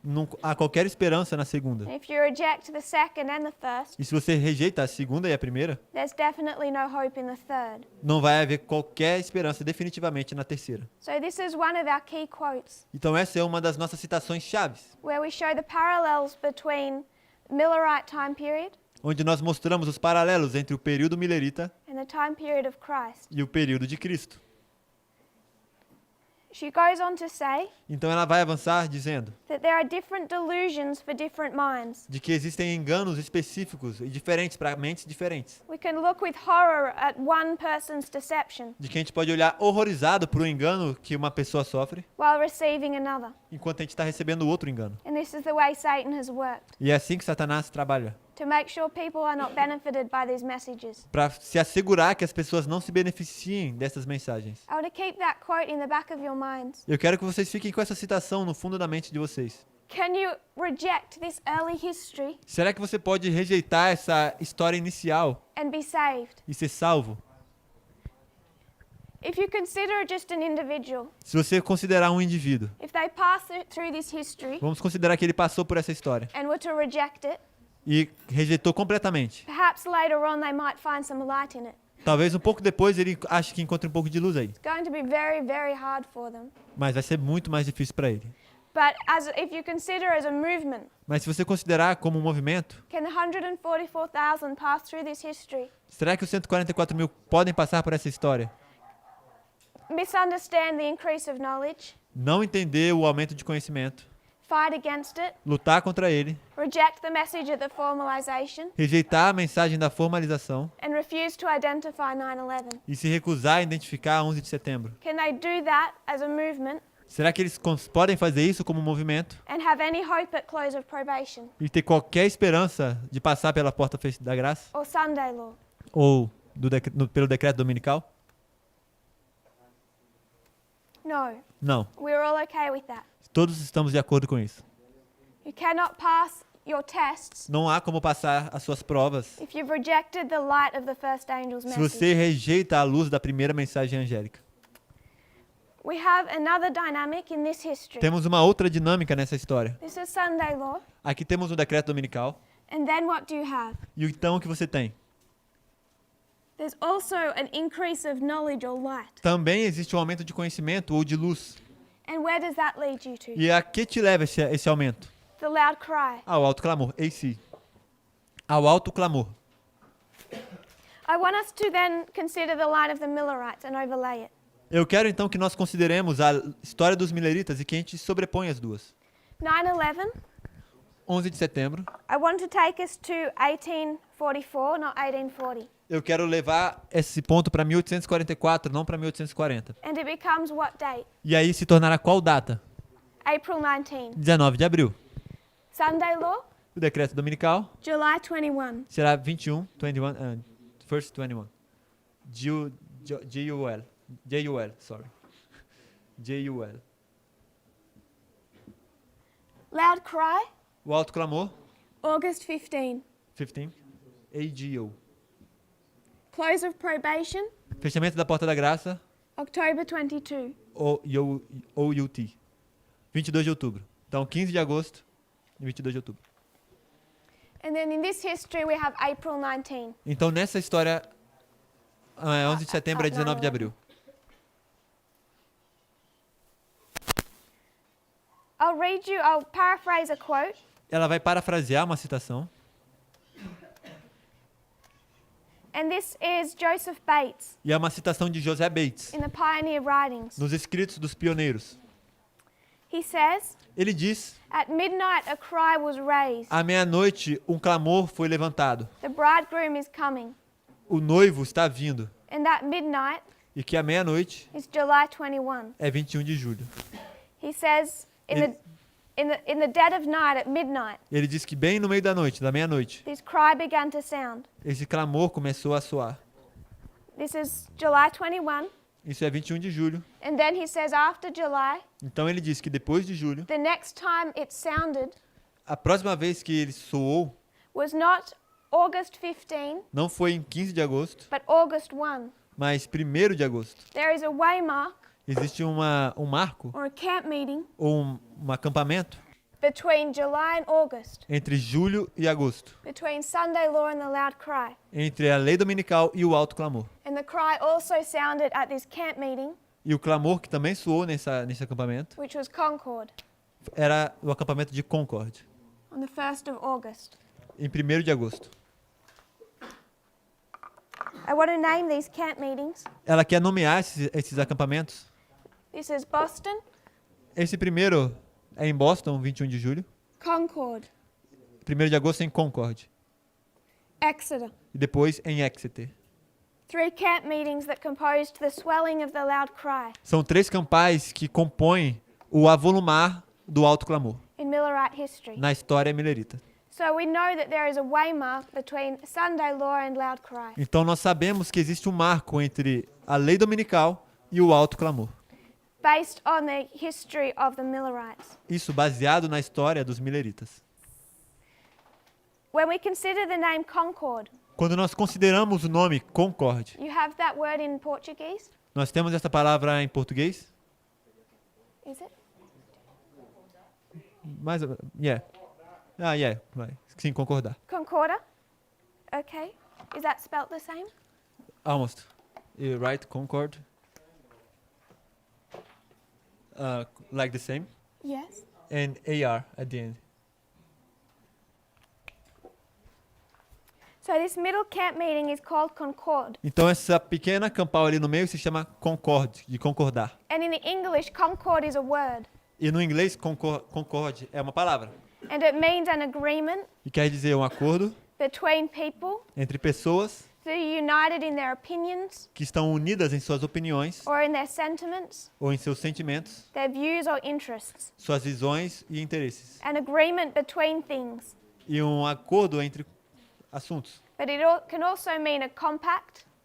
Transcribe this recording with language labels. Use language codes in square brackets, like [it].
[pt] não há qualquer esperança na segunda. [en] And if you reject the second and the first, [pt] E se você rejeita a segunda e a primeira, [en] there's definitely no hope in the third. [pt] não vai haver qualquer esperança definitivamente na terceira. [en] So this is one of our key quotes, [pt] Então essa é uma das nossas citações chaves, [en] where we show the parallels between Millerite time period [pt] onde nós mostramos os paralelos entre o período millerita [en] and the time period of Christ. [pt] e o período de Cristo. [en] She goes on to say [pt] Então ela vai avançar dizendo [en] that there are different delusions for different minds. [pt] de que existem enganos específicos e diferentes para mentes diferentes. [en] We can look with horror at one person's deception [pt] De que a gente pode olhar horrorizado para o engano que uma pessoa sofre, [en] while receiving another. [pt] enquanto a gente está recebendo outro engano. [en] And this is the way Satan has worked, [pt] E é assim que Satanás trabalha, [en] to make sure people are not benefited by these messages. [pt] para se assegurar que as pessoas não se beneficiem dessas mensagens. [en] I want to keep that quote in the back of your minds. [pt] Eu quero que vocês fiquem com essa citação no fundo da mente de vocês. [en] Can you reject this early history [pt] Será que você pode rejeitar essa história inicial [en] and be saved? [pt] e ser salvo? [en] If you consider just an individual, [pt] Se você considerar um indivíduo, [en] if they pass through this history [pt] vamos considerar que ele passou por essa história [en] and were to reject it, [pt] e rejeitou completamente. [en] perhaps later on they might find some light in it. [pt] Talvez um pouco depois ele ache que encontre um pouco de luz aí, [en] It's going to be very, very hard for them. [pt] mas vai ser muito mais difícil para ele. [en] But if you consider as a movement, [pt] Mas se você considerar como um movimento, [en] can 144,000 pass through this history? [pt] será que os 144 mil podem passar por essa história? [en] Misunderstand the increase of knowledge, [pt] Não entender o aumento de conhecimento, [en] fight against it, [pt] lutar contra ele, [en] reject the message of the formalization, [pt] rejeitar a mensagem da formalização [en] and refuse to identify 9/11. [pt] e se recusar a identificar a 11 de setembro. [en] Can they do that as a movement [pt] Será que eles podem fazer isso como um movimento [en] and have any hope at close of probation [pt] e ter qualquer esperança de passar pela porta da graça [en] or Sunday law? [pt] ou pelo decreto dominical? [en] No, [pt] Não. [en] we're all okay with that. [pt] Todos estamos de acordo com isso. [en] You cannot pass your tests [pt] Não há como passar as suas provas [en] if you've rejected the light of the first angel's [pt] se [en] message. [pt] você rejeita a luz da primeira mensagem angélica. [en] We have another dynamic in this history. [pt] Temos uma outra dinâmica nessa história. [en] This is Sunday law. [pt] Aqui temos o decreto dominical. [en] And then what do you have? [pt] E então o que você tem? [en] There's also an increase of knowledge or light. [pt] Também existe um aumento de conhecimento ou de luz. [en] And where does that lead you to? [pt] E a que te leva esse aumento? [en] The loud cry. [pt] Ao alto clamor. AC. Ao alto clamor. [en] I want us to then consider the line of the Millerites and overlay it. [pt] Eu quero então que nós consideremos a história dos mileritas e que a gente sobrepõe as duas. [en] 9/11, [pt] 11 de setembro. [en] I want to take us to 1844, not 1840. [pt] Eu quero levar esse ponto para 1844, não para 1840. [en] And it becomes what date? [pt] E aí se tornará qual data? [en] April 19. [pt] 19 de abril. [en] Sunday law, [pt] O decreto dominical [en] July 21. [pt] será 21, 21, [en] first 21. J-U-L, sorry. J-U-L. Loud cry, [pt] O alto clamor, [en] August 15. [pt] 15. A-G-O. [en] Close of probation, [pt] Fechamento da porta da graça, [en] October 22. [pt] O-U-T. 22 de outubro. Então, 15 de agosto e 22 de outubro. [en] And then in this history we have April 19. [pt] Então, nessa história, 11 de setembro é 19 de abril. [en] I'll paraphrase a quote. [pt] Ela vai parafrasear uma citação. [en] And this is Joseph Bates [pt] E é uma citação de José Bates, [en] in the Pioneer Writings. [pt] nos escritos dos pioneiros. [en] He says, [pt] Ele diz: [en] at midnight a cry was raised. [pt] à meia-noite, um clamor foi levantado. [en] The bridegroom is coming. [pt] O noivo está vindo. [en] And that midnight [pt] E que a meia-noite [en] is July 21. [pt] é 21 de julho. [en] He says, in the dead of night at midnight, [pt] Ele diz que bem no meio da noite, da meia-noite, [en] this cry began to sound. [pt] esse clamor começou a soar. [en] This is July 21. [pt] Isso é 21 de julho. [en] And then he says after July, [pt] Então ele diz que depois de julho, [en] the next time it sounded [pt] a próxima vez que ele soou [en] was not August 15, [pt] não foi em 15 de agosto, [en] but August 1. [pt] mas 1º de agosto. [en] There is a waymark [pt] Existe um marco [en] or a camp meeting [pt] ou um acampamento [en] between July and August, [pt] entre julho e agosto, [en] between Sunday law and the loud cry. [pt] entre a lei dominical e o alto clamor. [en] And the cry also sounded at this camp meeting, [pt] E o clamor que também soou nesse acampamento [en] which was Concord, [pt] era o acampamento de Concord, [en] on the 1st of August. [pt] em 1º de agosto. [en] I want to name these camp meetings. [pt] Ela quer nomear esses acampamentos. [en] This is Boston, [pt] Esse primeiro é em Boston, 21 de julho. [en] Concord, [pt] 1º de agosto é em Concord. [en] Exeter. [pt] E depois em Exeter. [en] 3 camp meetings that composed the swelling of the loud cry [pt] São 3 campais que compõem o avolumar do alto clamor [en] in Millerite history. [pt] na história milerita. [en] So we know that there is a waymark between Sunday law and loud cry. [pt] Então nós sabemos que existe um marco entre a lei dominical e o alto clamor. [en] based on the history of the Millerites. [pt] Isso baseado na história dos mileritas. [en] When we consider the name Concord, [pt] Quando nós consideramos o nome Concorde, [en] you have that word in Portuguese, [pt] nós temos essa palavra em português? [en] is it? [pt] Mais, [en] yeah. Yeah, [pt] vai. Sim, concordar. [en] Concorda? Okay. Is that spelt the same? Almost. You right, Concord. Like the same. Yes. And AR at the end. So this middle camp meeting is called Concord. [pt] Então essa pequena campal ali no meio se chama concorde, de concordar. [en] And in the English, concord is a word. [pt] E no inglês, concorde é uma palavra. [en] And it means an agreement [pt] E quer dizer um acordo [en] between people [pt] entre pessoas [en] that are united in their opinions [pt] que estão unidas em suas opiniões [en] or in their sentiments, [pt] ou em seus sentimentos, [en] their views or interests. [pt] suas visões e interesses. [en] An agreement between things. [pt] E um acordo entre assuntos. [en] But can also mean a compact,